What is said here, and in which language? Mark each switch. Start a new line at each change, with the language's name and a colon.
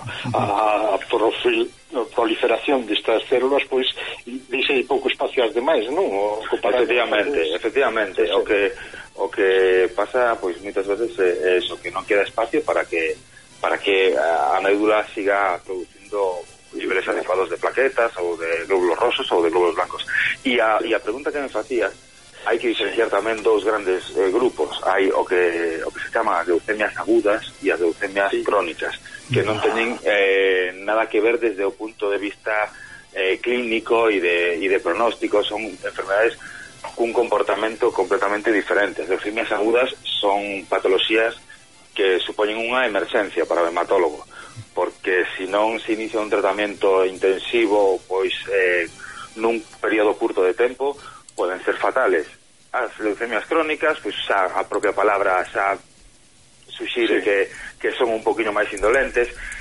Galician: Claro, a proliferación destas células, pois, dixe pouco espacio ás demais, non?
Spanish: Efectivamente, sí.
Galician: o que pasa, pois, moitas veces é iso, que non queda espacio para que a médula siga produciendo e
Spanish: niveles adecuados de plaquetas o de glóbulos rosos o de glóbulos blancos. Y a la pregunta que me hacías, hay que diferenciar también dos grandes grupos. Hay o que se llama leucemias agudas y las leucemias crónicas, que no tienen nada que ver desde el punto de vista clínico y de pronóstico. Son enfermedades con un comportamiento completamente diferente. Las leucemias agudas son patologías que suponen una emergencia para el hematólogo, porque si no se inicia un tratamiento intensivo, pues en un periodo corto de tiempo, pueden ser fatales.
Galician: As leucemias crónicas, pues xa a propia palabra xa suxire que son un poquinho máis indolentes.